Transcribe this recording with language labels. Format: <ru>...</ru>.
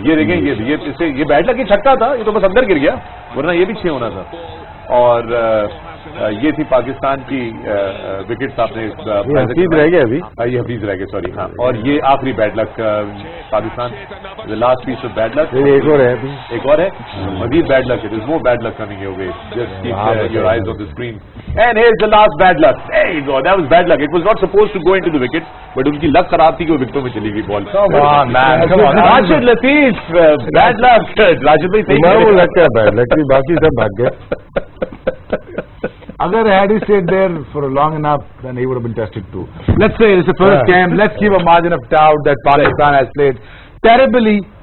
<ur>یہ دیکھیں یہ بیڈ لک ہی چھکا تھا, یہ تو بس اندر گر گیا, ورنہ یہ بھی 6 ہونا تھا. اور یہ تھی پاکستان کی وکٹس. آپ نے حفیظ رہ گیا ابھی, یہ حفیظ رہ گئے سوری. ہاں, اور یہ آخری bad luck Pakistan,</ur> <en>Last piece of bad luck.</en> <ur>ایک اور ہے, ایک اور ہے مزید bad luck.</ur> <en>There is more bad luck coming your way. Just keep your eyes on the screen. And here's the last bad luck. There you go. That was bad luck. It was not supposed to go into the wicket, but</en> <ur>ان کی لک خراب تھی کہ وہ وکٹوں میں چلی گئی بال.</ur> <en>Come on, man. Come on. Rashid Latif, bad luck.</en> <ur>Rashid بھائی صحیح لگ کا بیڈ لک, باقی سب بھاگ گئے. Agar</ur> <en>had he stayed there for long enough, then he would have been tested too. Let's say it's the first game. Let's give a margin of doubt that Pakistan has played terribly.</en>